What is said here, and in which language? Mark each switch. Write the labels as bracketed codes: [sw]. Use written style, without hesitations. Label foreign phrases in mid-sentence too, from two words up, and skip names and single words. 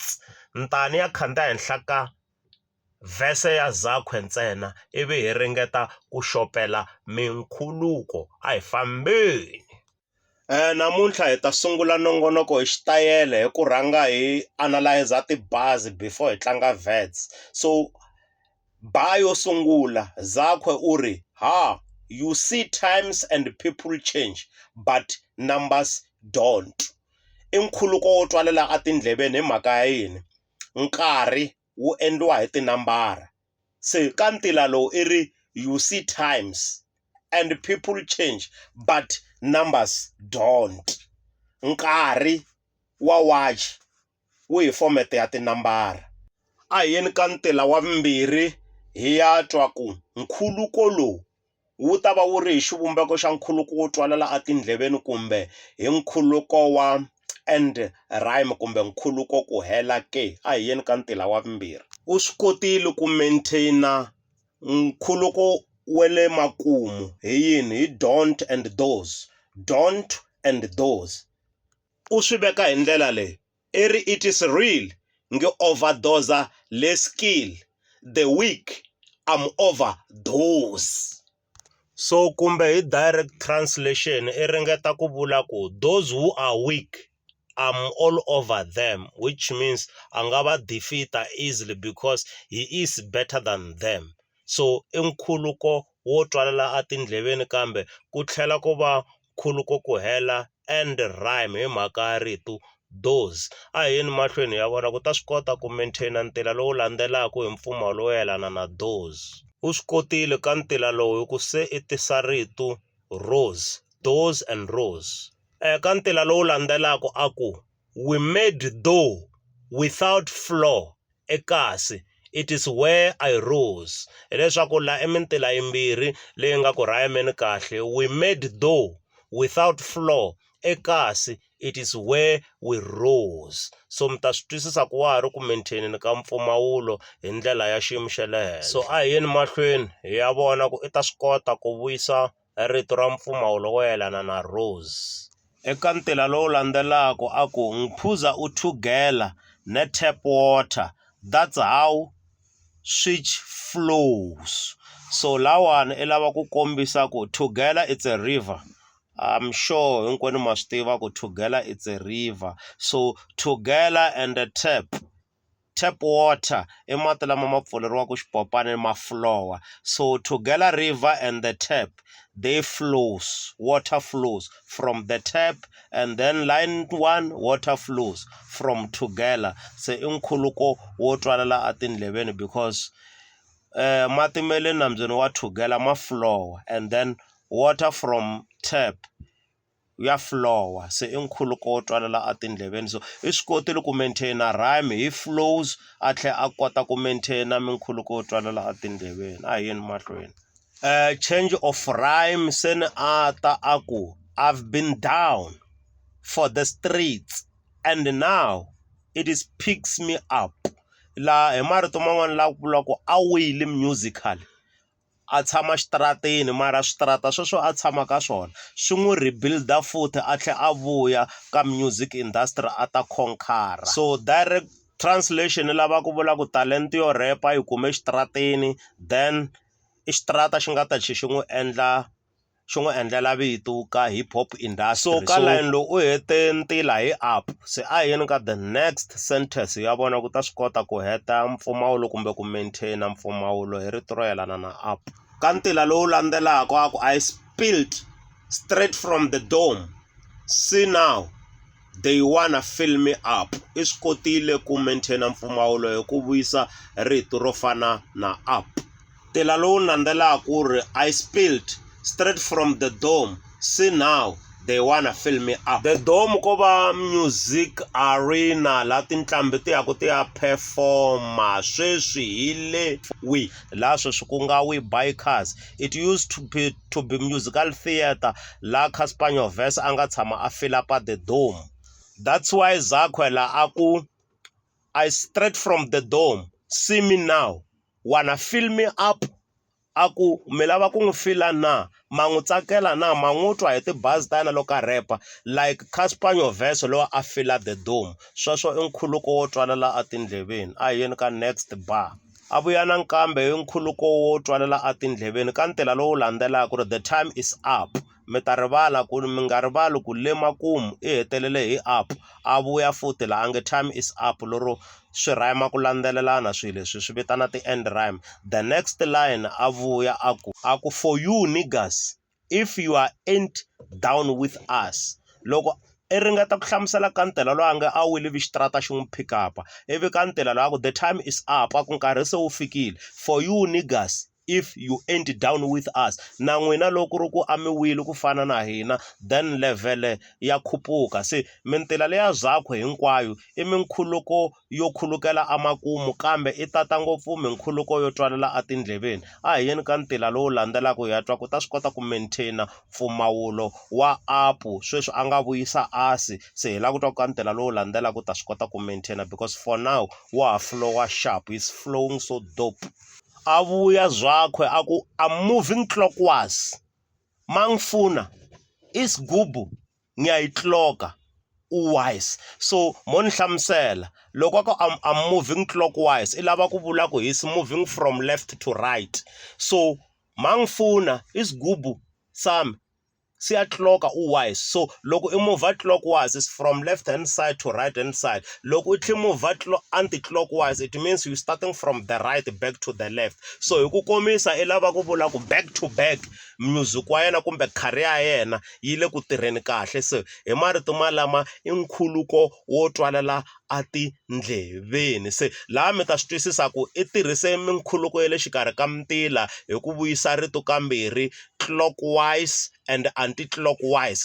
[ts] Ntani ya khandziya ehenhla ka vhese ya Zakwe ntsena, ivi hi ringeta ku xopela minkhuluko. A hi fambeni. Namuntlha hi ta sungula nongonoko hi xitayele hi ku rhanga hi analyze ti-bars before hi tlanga verbs. So bar yo sungula, Zakwe u ri, ha, [en] you see times and people change but numbers don't. [ts] I nkhuluko wo twalela etindleveni hi mhaka ya yini? Nkarhi wu endliwa hi tinambara. Se ka ntila lowu i ri, [en] you see times and people change but numbers don't. [ts] Nkarhi wa watch wu hi format ya tinambara. A hi yeni ka ntila wa vumbirhi hi ya twa ku nkhuluko lowu wu ta va wu ri hi xivumbeko xa nkhuluko wo twalela etindleveni kumbe hi nkhuluko wa [en] end rhyme [ts] kumbe nkhuluko ku hela ke. A hi yeni ka ntila wa vumbirhi. U swi kotile ku maintaina nkhuluko wa le makumu hi yini? [en] Hi don't and those. Don't and those. [ts] U swi veka hi ndlela leyi, i ri, [en] it is real nge overdose le skill, the weak I'm overdose. So [ts] kumbe hi [en] direct translation [ts] i ringeta ku vula ku [en] those who are weak I'm all over them, which means [ts] a nga va [en] defeater easily because he is better than them. [ts] So i nkhuluko wo twalela etindleveni kambe ku tlhela ku va nkhuluko ku hela [en] and rhyme [ts] hi mhaka ya rito those. A hi yeni mahlweni ya vona ku ta swi kota ku maintaina ntila lowu landzelaka hi mpfumawulo lowu yelana na those. U swi kotile ka ntila lowu hi ku se i tisa rito rose, [en] those and rose. [ts] Ka ntila lowu landzelaka a ku [en] we made dough without flour ekasi it is where I rose. [ts] Hileswaku la emintila yimbirhi leyi nga ku rhayimeni kahle, [en] we made dough without flour ekasi it is where we rose. [ts] So mi ta swi twisisa ku wa ha ri ku maintaineni ka mpfumawulo hi ndlela ya xiyimo xa le henhla. So a hi yeni mahlweni hi ya vona ku i ta swi kota ku vuyisa rito ra mpfumawulo wo yelana na rose. Eka ntila lowu landzelaka a ku [zu] ngiphuza u thugela ne [en] tap water, that's how switch flows. [ts] So lawani i lava ku kombisa ku thugela [en] it's a river. I'm sure [ts] hinkwenu ma swi tiva ku thugela [en] it's a river. [ts] So thugela [en] and the tap water [ts] i mati lama ma pfuleriwaka xipopani ma flowa. [en] So thugela river and the tap, they flows, water flows from the tap, and then line 1 water flows from thugela. [ts] Se i nkhuluko wo twalela etindleveni because mati ma le nambyeni wa thugela ma flowa [en] and then water from tap [ts] ya flowa. Se i nkhuluko wo twalela etindleveni. So i swi kotile ku maintaina rhyme hi flows a tlhela a kota ku maintaina minkhuluko wo twalela etindleveni. A hi yeni mahlweni. [en] Change of rhyme [ts] se ni a ta a ku [en] I've been down for the streets and now it is picks me up. [ts] La hi marito man'wana la ku vula ku a wile musical, a tshama xitarateni mara switarata sweswo a tshama ka swona swi n'wi rebuilda futhi a tlhela a vuya ka [en] music industry [ts] a ta conquer. So [en] direct translation [ts] lava ku vula ku talenta yo repa yi kume xitarateni, then i xitarata xi nga ta xi n'wi endlela vito ka [en] hip hop industry. [ts] So ka line lowu u hete ntila hi up. Se a hi yeni ka [en] the next sentence [ts] ya vona ku ta swi kota ku heta mpfumawulo kumbe ku maintaina mpfumawulo hi rito ro yelana na up. Ka ntila lowu landzelaka a ku [en] I spilled straight from the dome, see now they wanna fill me up. [ts] I swi kotile ku maintaina mpfumawulo hi ku vuyisa rito ro fana na up. [en] Ntila lowu landzelaka ku ri I spilled straight from the dome, see now they wanna fill me up. [ts] The Dome ko va [en] music arena [ts] la tinqambi ti yaku ti ya performa sweswi hi le la sweswi ku nga Bikers. [en] It used to be musical theatre la Cassper Nyovest [ts] a nga tshama a [en] fill up at the Dome. That's why Zakwe la aku I straight from the Dome, see me now, wanna fill me up. [ts] Aku mi lava ku n'wi fila na ma n'wi tsakela na ma n'wi twa hi tibazi ta yena loko a repa like Cassper Nyovest loyi a fila the Dome. Sweswo i nkhuluko wo twalela atindleveni. A hi yeni ka [en] next bar. [ts] A vuya nakambe hi nkhuluko wo twalela atindleveni ka ntila lowu landzelaka ku ri [en] the time is up. [ts] Mi ta rivala ku mi nga rivali ku le makumu i hetelele hi up. A vuya futhi la ange [en] time is up [ts] loro swi rhyma ku landzelelana swilo leswi swi vitana ti-end rhyme. [en] The next line [ts] a vuya aku [en] for you niggas if you ain't down with us. [ts] Loko I ringeta ku hlamusela ka ntila loyi a nge a wile xitarata xi n'wi [en] pick up [ts] ivi ka ntila loyi aku [en] the time is up [ts] aku nkarhi se wu fikile [en] for you niggas if you ain't down with us. [ts] Na n'wina loko ri ku a mi wile ku fana na hina then level ya khupuka. Se mintila leya Zakwe hinkwayo i minkhuluko yo khulukela amakumu kambe i tata ngopfu minkhuluko yo twalela atindleveni. A hi yeni ka ntila lowu landzelaka hi ya twa ku ta swi kota ku maintaina mpfumawulo wa apu sweswi a nga vuyisa asi. Se hi la ku twa ka ntila lowu landzelaka ku ta swi kota ku maintaina [en] because for now wa ha flow sharp, he's flowing so dope. [ts] A vuya Zakwe aku [en] I'm moving clockwise. [zu] Mangfuna isigubu ngiyayitloka wise. [ts] So moni hlamusela loko ka [en] I'm moving clockwise [ts] I lava ku vula ku [en] he's moving from left to right. [zu] So mangfuna isigubu sami siyatloka wise. [en] So loko I move clockwise is from left hand side to right hand side. Loko I move anti-clockwise it means you starting from the right back to the left. [ts] So hi ku komisa I lava ku vula ku [en] back to back music [ts] wa yena kumbe career ya yena yi le ku tirheni kahle. So hi marito malama I nkhuluko wo twalela atindleveni. Se laha mi ta swi twisisa ku I tirhise minkhuluko ya le xikarhi ka mintila hi ku vuyisa rito kambirhi [en] clockwise and anti-clockwise.